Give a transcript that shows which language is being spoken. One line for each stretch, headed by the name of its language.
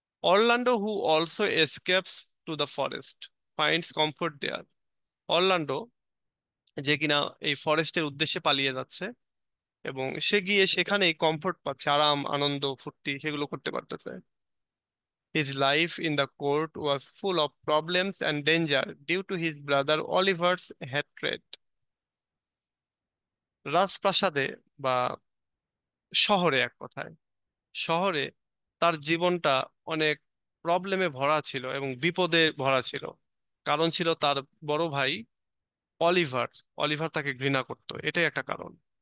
English: Orlando who also escapes to the forest finds comfort there.
Bangla: Orlando, যে কিনা এই ফরেস্টের উদ্দেশ্যে পালিয়ে যাচ্ছে, এবং সে গিয়ে সেখানেই কমফোর্ট পাচ্ছে, আরাম আনন্দ ফুর্তি সেগুলো করতে পারতেছে।
English: His life in the court was full of problems and danger due to his brother Oliver's hatred.
Bangla: রাজপ্রাসাদে বা শহরে, এক কথায় শহরে তার জীবনটা অনেক প্রবলেমে ভরা ছিল এবং বিপদে ভরা ছিল। কারণ ছিল তার বড় ভাই অলিভার। অলিভার তাকে ঘৃণা করতো, এটাই একটা কারণ।